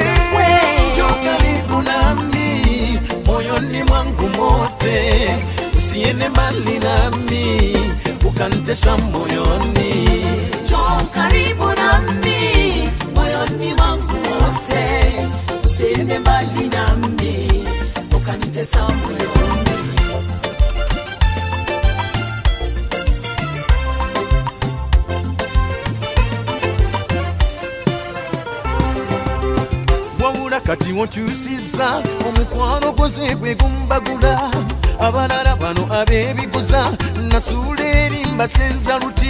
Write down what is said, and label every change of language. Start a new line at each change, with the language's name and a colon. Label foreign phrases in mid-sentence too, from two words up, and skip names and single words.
Swahili: Njoo karibu nami, moyoni mwangu mote, usiende mbali nami, ukanitesa moyoni. Njoo karibu nami, moyoni mwangu wote, usiende mbali nami, ukanitesa moyoni.
Ganda: Wabula kati wonkyusiza, omukwano gwoze gwe gumbagula, abalala bano ab'ebiguza, nasuula eri mbasenza luti.